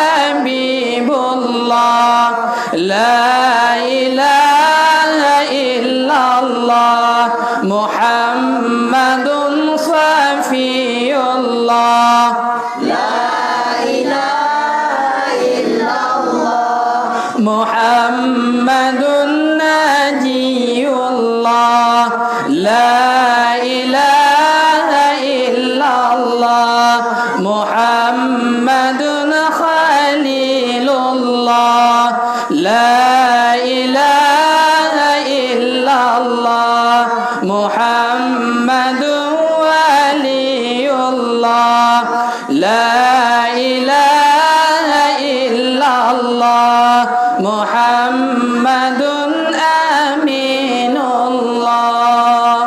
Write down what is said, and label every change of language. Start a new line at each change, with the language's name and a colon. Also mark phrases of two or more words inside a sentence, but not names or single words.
Arabic: حبيب الله، لا إله إلا الله محمد صفي الله، لا إله إلا الله محمد نجي الله، لا إله إلا الله محمد خليل الله، لا إله إلا الله محمد ولي الله، لا إله إلا الله محمد أمين الله.